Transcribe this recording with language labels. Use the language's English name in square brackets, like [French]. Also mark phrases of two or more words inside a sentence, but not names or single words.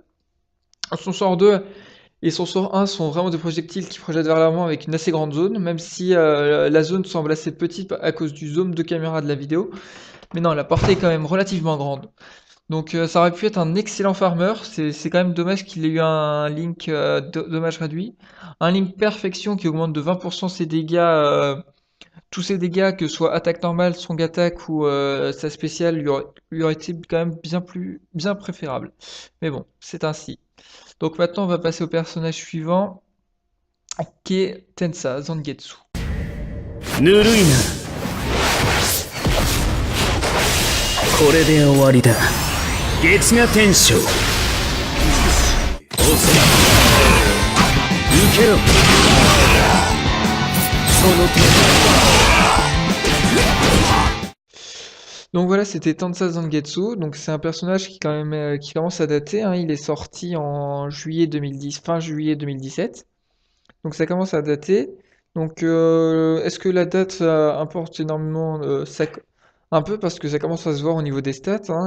[French] Son sort 2 et son sort 1 sont vraiment des projectiles qui projettent vers l'avant avec une assez grande zone, même si la zone semble assez petite à cause du zoom de caméra de la vidéo. Mais non, la portée est quand même relativement grande. Donc ça aurait pu être un excellent farmer, c'est quand même dommage qu'il ait eu un link dommage réduit. Un link perfection qui augmente de 20% ses dégâts, tous ses dégâts, que ce soit attaque normale, [English] strong attack [French] ou sa spéciale, lui aurait été quand même bien préférable. Mais bon, c'est ainsi. Donc maintenant on va passer au personnage suivant, qui est Tensa Zangetsu. [Japanese] ぬるいな。これで終わりだ。月が天章。おせ。受けろ。その手。 [French] Donc voilà, c'était Tensa Zangetsu. Donc c'est un personnage qui quand même qui commence à dater, hein. Il est sorti en juillet 2010, fin juillet 2017. Donc ça commence à dater. Donc est-ce que la date importe énormément un peu parce que ça commence à se voir au niveau des stats, hein.